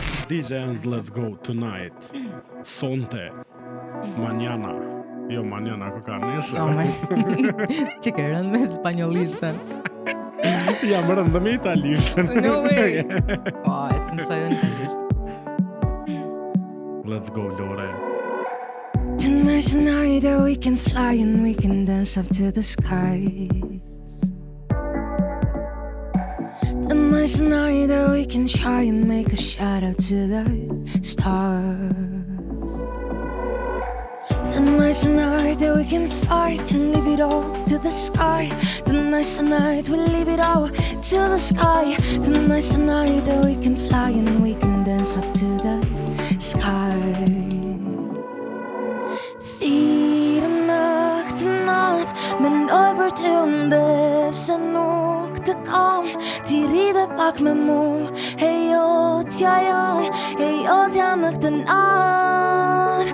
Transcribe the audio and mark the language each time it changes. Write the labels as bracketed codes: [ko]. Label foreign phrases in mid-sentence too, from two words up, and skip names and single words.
[en] DJs, let's go tonight. [sq] Sonte. Mañana. Jo, mañana ku ka nesër. Jo, që ke rënë me spanjollishtën. Jam rëndë me italishtën. [en] No way. [sq] Po, e të mësoj në italisht. [en] Let's go, Lore. Tonight's a night that we can fly and we can dance up to the skies. Tonight's a night that we can try and make a shout out to the stars. Tonight's a night that we can fight and leave it all to the sky. Tonight's a night we leave it all to the sky. Tonight's a night that we can fly and we can dance up to the sky. [sq] Thirë nëktë natë mendoj për ty ndë pse nuk të kam. Ti rridhe pak me mu, e jo t'ja jam, e jo t'ja në këtë natë.